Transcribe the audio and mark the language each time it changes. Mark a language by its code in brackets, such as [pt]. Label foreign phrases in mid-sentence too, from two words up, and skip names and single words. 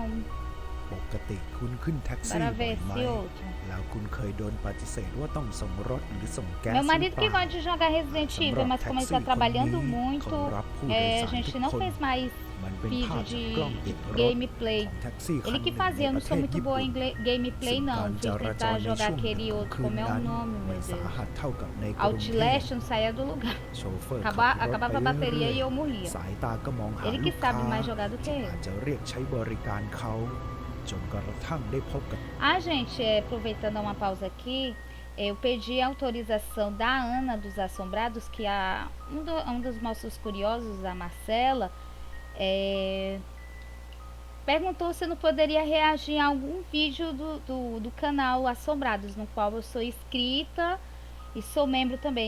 [th] ปกติคุณขึ้นแท็กซี่ [pt] Bora [th] บ่อย [pt] ver [th] ไหม [pt] esse outro. [th] แล้วคุณเคยโดนปฏิเสธว่าต้องส่งรถหรือส่งแก๊ส [pt] Meu [th] หรือ [pt] marido [th] เป [pt] que [th] ล่า [pt] gosta de jogar Resident Evil, mas como ele tá trabalhando muito, a gente não fez mais [th] มันเป็นภาพ [pt] vídeo [th] จากกล้องติด [pt] de [th] รถ [pt] gameplay. [th] ของแท็กซี่คันห [pt] Ele [th] นึ่ง [pt] que [th] ใน [pt] fazia, eu [th] ป [pt] não [th] ระเท [pt] sou [th] ศ [pt] muito [th] ญี่ [pt] boa [th] ปุ่น [pt] em gameplay [th] ซึ่ง [pt] não. [th] การจ [pt] Fui [th] ราจ [pt] tentar [th] รใน [pt] jogar [th] ช่วง [pt] aquele [th] ของ [pt] outro, [th] คืน [pt] como é o [th] นั้น [pt] nome, [th] ไม่ [pt] meu [th] สา [pt] Deus. [th] หัสเท่ากับในกรุงเทพ [pt] Outlast, não saía do lugar. [th] โชเฟอร์ขับรถ [pt] Acabava [th] ไป [pt] a [th] เรื่ [pt] bateria [th] อย [pt] e eu morria. [th] ๆสายตาก็มองหา [pt] Ele [th] ลู [pt] que [th] กค้า [pt] sabe mais jogar do que [th] ที่ [pt] eu. [th] อาจจะเรียกใช้บริการเขาจนกระทั่งได้พบกับ [pt] Ah, gente, aproveitando uma pausa aqui, eu pedi a autorização da Ana dos Assombrados, que um dos nossos curiosos, a Marcela, perguntou se não poderia reagir a algum vídeo do canal Assombrados, no qual eu sou inscrita e sou membro também.